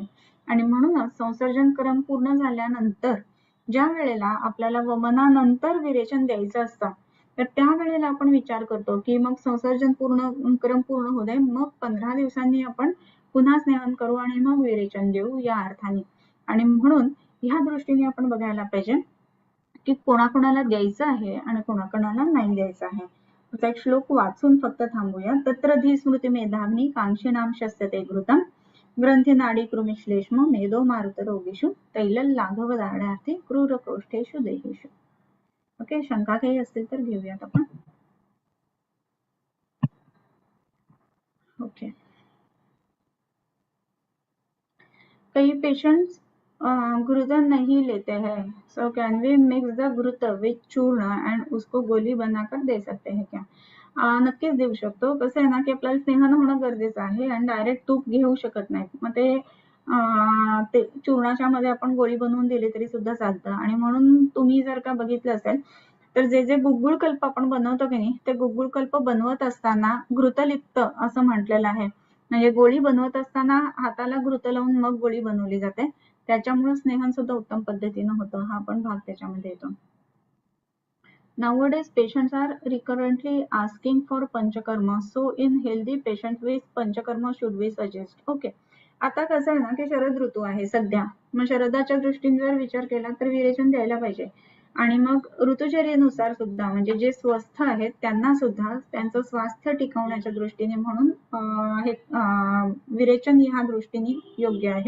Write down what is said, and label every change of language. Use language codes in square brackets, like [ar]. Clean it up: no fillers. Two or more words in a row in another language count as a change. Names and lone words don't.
[mr] आणि म्हणूनच संसर्जन क्रम पूर्ण झाल्यानंतर ज्या वेळेला आपल्याला वमनानंतर विरेचन द्यायचं असतं तर त्या वेळेला आपण विचार करतो की मग संसर्जन क्रम पूर्ण होऊ दे, मग 15 दिवसांनी आपण पुन्हा स्नेहन करू आणि मग विरेचन देऊ या अर्थाने. आणि म्हणून ह्या दृष्टीने आपण बघायला पाहिजे की कोणाकोणाला द्यायचं आहे आणि कोणाकोणाला नाही द्यायचं आहे. त्याचा एक श्लोक वाचून फक्त थांबूया. [sa] तत्र धी स्मृती मेधाग्नी कांक्षीणाम शस्यते घृतम ग्रंथी नाडी कृमिश्लेष्म मेदो मारुत रोगीषु तैलल लाघव दाढार्थी क्रूर कोष्ठेषु देहेषु. [mr] ओके, शंका काही असतील तर घेऊयात आपण. ओके, [hi] कई पेशेंट्स घृत नहीं लेते हैं, [en] so can we mix the ghrita with churna and [hi] उसको गोली बनाकर दे सकते हैं क्या? [mr] नक्कीच देऊ शकतो. कसं आहे ना की आपल्याला स्नेहानं होणं गरजेचं आहे आणि डायरेक्ट तूप घेऊ शकत नाही. मग ते चूर्णाच्या मध्ये आपण गोळी बनवून दिली तरी सुद्धा चालतं. आणि म्हणून तुम्ही जर का बघितलं असेल तर जे गुळगुळकल्प आपण बनवतो की नाही, ते गुळगुळकल्प बनवत असताना घृतलिप्त असं म्हटलेलं आहे. म्हणजे गोळी बनवत असताना हाताला घृत लावून मग गोळी बनवली जाते. त्याच्यामुळे स्नेहन सुद्धा उत्तम पद्धतीनं होतं. हा पण भाग त्याच्यामध्ये येतो. [en] Nowadays, patients are recurrently asking for panchakarma. So, in healthy patients, which panchakarma should we suggest? Okay. [mr] आता कसं आहे ना की शरद ऋतू आहे सध्या. मग शरदाच्या दृष्टीने जर विचार केला तर विरेचन द्यायला पाहिजे. आणि मग ऋतुचर्येनुसार सुद्धा म्हणजे जे स्वस्थ आहेत त्यांना सुद्धा त्यांचं स्वास्थ्य टिकवण्याच्या दृष्टीने म्हणून हे विरेचन ह्या दृष्टीने योग्य आहे.